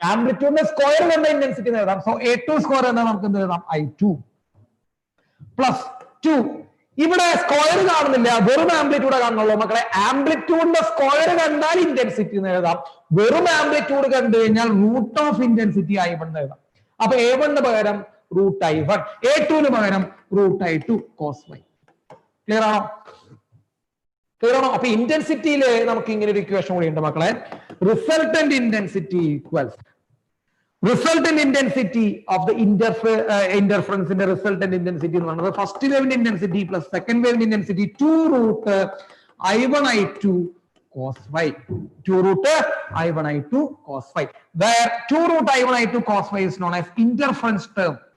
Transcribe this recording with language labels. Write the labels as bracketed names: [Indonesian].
[Malayalam] ആംപ്ലിറ്റ്യൂഡിന്റെ square കണ്ട intensity നേടാം. So A2 square എന്താ നമുക്ക് എന്ത് എഴുതാം? I2 plus 2. ഇവിടെ സ്ക്വയർ കാണുന്നില്ല, വെറും ആംപ്ലിറ്റ്യൂഡ് കാണുന്നുള്ളൂ മക്കളെ. ആംപ്ലിറ്റ്യൂഡിന്റെ സ്ക്വയർ കണ്ടാൽ ഇന്റൻസിറ്റി നേടാം, വെറും ആംപ്ലിറ്റ്യൂഡ് കണ്ടു കഴിഞ്ഞാൽ റൂട്ട് ഓഫ് ഇന്റൻസിറ്റി I1 നേടാം. അപ്പൊ A1 പകരം റൂട്ട് I1, A2 പകരം root I2 cos y. Clear ആണോ? ക്ലിയർ ആണോ? അപ്പൊ ഇന്റൻസിറ്റിയില് നമുക്ക് ഇങ്ങനെ ഒരു ഇക്വേഷൻ കൂടി ഉണ്ട് മക്കളെ. Resultant intensity equals [English] resultant intensity of the interference in the resultant intensity [Malayalam] എന്ന് പറയുന്നത് ഫസ്റ്റ് വേവിന്റെ ഇന്റൻസിറ്റി പ്ലസ് സെക്കൻഡ് വേവിന്റെ intensity 2 root I1 I2 cos y. [English] 2 root I1 I2 cos y, where 2 root I1 I2 cos y is known as interference term.